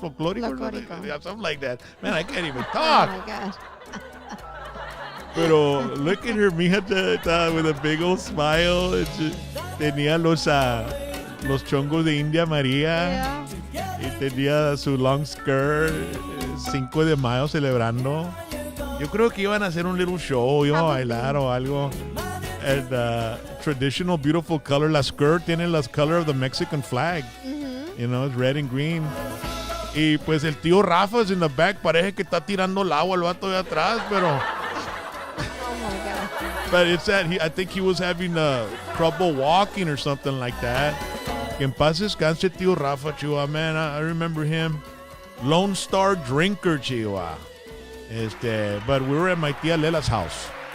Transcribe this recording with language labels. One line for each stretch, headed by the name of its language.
English: Folclórico, yeah, something like that. Man, I can't even Oh talk. my God.
Spanish: Pero
English: look at her, mija, with a big old smile.
Spanish: Tenía los chongos de India María.
English: Yeah.
Spanish: Y tenía su
English: long skirt.
Spanish: 5 de Mayo celebrando. Yo creo que iban a hacer un
English: little show.
Spanish: Iban a bailar o algo.
English: And traditional, beautiful color.
Spanish: La
English: skirt
Spanish: tiene las
English: color of the Mexican flag. You know, it's red and green.
Spanish: Y pues el tío Rafa's
English: in the back.
Spanish: Parece que está tirando el agua al vato de atrás, pero...
English: Oh my God. But it's that I think he was having trouble walking or something like that.
Spanish: Que en paz descanse, tío Rafa, Chihuahua.
English: Man, I remember him. Lone Star Drinker, Chihuahua. But we were at my tia Lela's house.